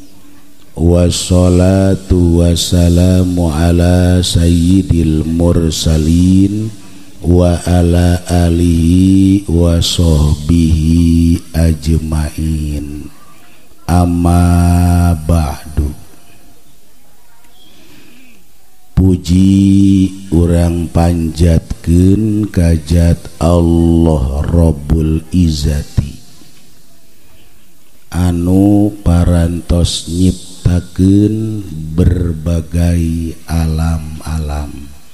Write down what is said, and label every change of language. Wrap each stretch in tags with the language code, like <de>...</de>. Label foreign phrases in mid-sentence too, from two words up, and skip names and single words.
<ar>والصلاة والسلام على سيد المرسلين وعلى آله وصحبه أجمعين. أما بعد.</ar> <su>Puji urang panjatkeun kajat Allah</su> <ar>رب العزة</ar> <su>anu parantos nyiptakeun berbagai alam-alam.</su>